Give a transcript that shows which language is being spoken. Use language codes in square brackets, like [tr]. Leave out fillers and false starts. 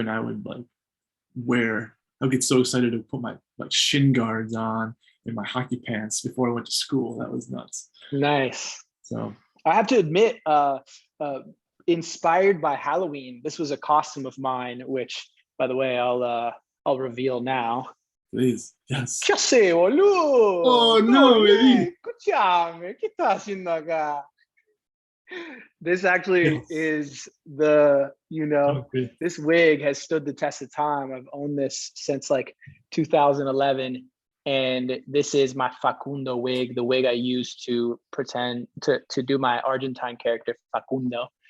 [en] And I would like I would get so excited to put my like shin guards on in my hockey pants before I went to school. That was nuts. Nice. So I have to admit, inspired by Halloween, this was a costume of mine, which, by the way, I'll reveal now. please, yes. [es] ¿Qué haces, boludo? [en] Oh no, baby. [es] Escúchame, ¿qué estás haciendo acá? [en] This actually is this wig has stood the test of time. I've owned this since like 2011. And this is my Facundo wig, the wig I used to pretend to do my Argentine character, Facundo.